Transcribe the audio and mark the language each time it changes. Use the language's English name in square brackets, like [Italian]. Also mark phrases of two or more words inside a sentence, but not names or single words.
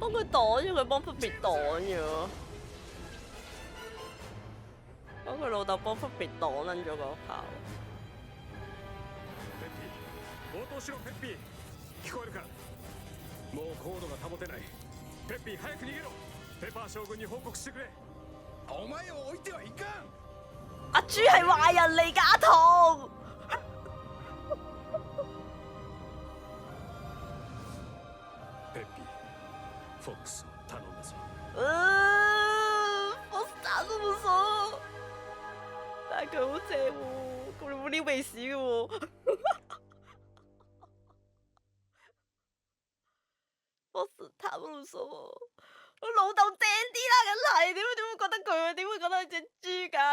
[Cantonese] 擋咗佢，幫 Puppy 擋咗。幫佢老豆幫 Puppy 擋撚咗嗰炮。 [Japanese] 応答しろペッピー。聞こえるか。もう高度が保てない。ペッピー早く逃げろ。ペパー将軍に報告してくれ。お前を置いてはいかん。 [Cantonese] 阿豬係壞人嚟㗎，阿童。 [Japanese] ペッピー、フォックス頼んだぞ。 [Cantonese] 我打都冇數，但係佢好正喎，佢冇撩鼻屎嘅喎。我打冇數，我老豆正啲啦，梗係點會覺得佢點會覺得隻豬㗎？